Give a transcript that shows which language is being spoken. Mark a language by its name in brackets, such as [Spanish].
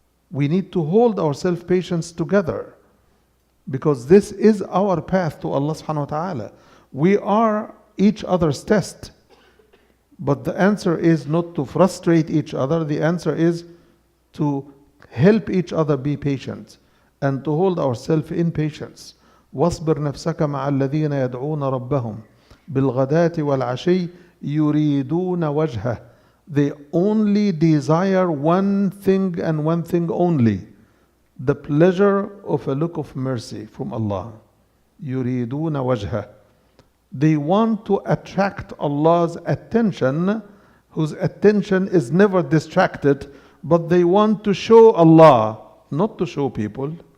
[English] We need to hold ourselves patience together, because this is our path to Allah subhanahu wa ta'ala. We are each other's test. But the answer is not to frustrate each other. The answer is to help each other be patient and to hold ourselves in patience. [Arabic] واصبر نفسك مع الذين يدعون ربهم بالغداة والعشي يريدون وجهه. [English] They only desire one thing and one thing only, the pleasure of a look of mercy from Allah. [Arabic] يريدون وجهه. [English] They want to attract Allah's attention, whose attention is never distracted, but they want to show Allah, not to show people.